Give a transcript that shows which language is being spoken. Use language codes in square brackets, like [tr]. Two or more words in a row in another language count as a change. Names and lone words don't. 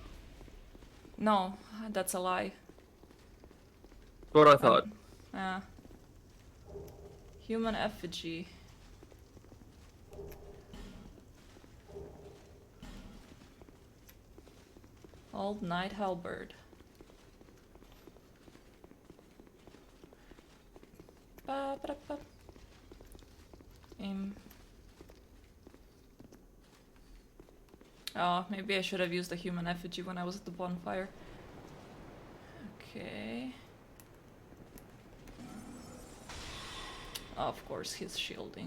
[en] No, that's a lie. What I thought. Human effigy. Old Night Halberd. Ba, ba, ba. Oh, maybe I should have used the human effigy when I was at the bonfire. Okay. Of course, he's shielding.